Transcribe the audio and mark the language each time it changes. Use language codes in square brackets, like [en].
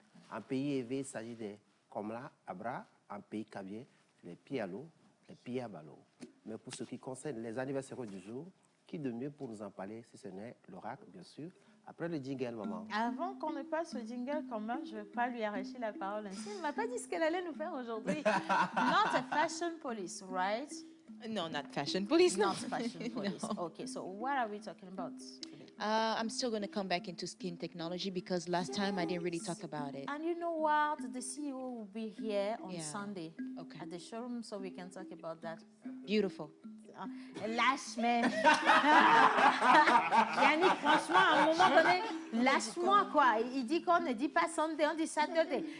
[fr] Un pays élevé, il s'agit des Komla, Abra, un pays kabien, les Pialo, les Piabalo. Mais pour ce qui concerne les anniversaires du jour, qui de mieux pour nous en parler si ce n'est l'oracle, bien sûr, après le jingle, maman. Avant qu'on ne passe au jingle, quand même, je ne veux pas lui arracher la parole ainsi. Elle ne m'a pas dit ce qu'elle allait nous faire aujourd'hui. [en] Not a fashion police, right? No, not fashion police, no. Not fashion police. Okay, so what are we talking about today? I'm still going to come back into skin technology because last time I didn't really talk about it. And you know what? The CEO will be here on Yeah. Sunday Okay. at the showroom, so we can talk about that. Beautiful. [fr] Lâche, mais... Yannick, franchement, à un moment donné, lâche-moi, quoi. Il dit qu'on ne dit pas Sunday, on dit Saturday.